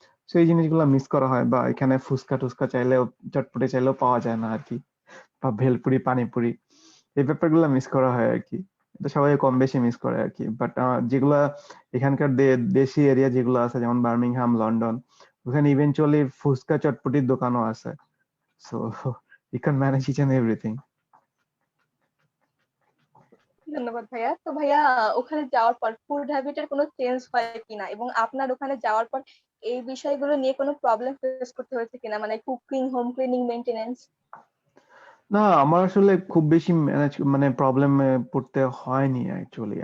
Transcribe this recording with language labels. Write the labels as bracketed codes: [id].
[bn] সেই জিনিসগুলো মিস করা হয়। বা এখানে ফুচকা টুচকা চাইলেও, চটপটে চাইলেও পাওয়া যায় না আর কি। বা ভেলপুরি পানিপুরি, এই ব্যাপারগুলো মিস করা হয় আর কি। এটা সবাই কম বেশি মিস করে আর কি। বাট যেগুলা এখানকার দেশি এরিয়া যেগুলো আছে, যেমন বার্মিংহাম, লন্ডন, ওখানে ইভেনচুয়ালি ফুচকা চটপটির দোকানও আছে। [en] So you can manage each and everything. [bn] ধন্যবাদ ভাইয়া। তো ভাইয়া ওখানে যাওয়ার পর ফুড হ্যাবিটের কোনো চেঞ্জ হয় কিনা, এবং আপনার ওখানে যাওয়ার পর এই বিষয়গুলো নিয়ে কোনো প্রবলেম ফেস করতে হয়েছে কিনা, মানে কুকিং, হোম ক্লিনিং, মেইনটেনেন্স? না, আমার আসলে খুব বেশি ম্যানেজ মানে প্রবলেমে পড়তে হয়নি অ্যাকচুয়ালি।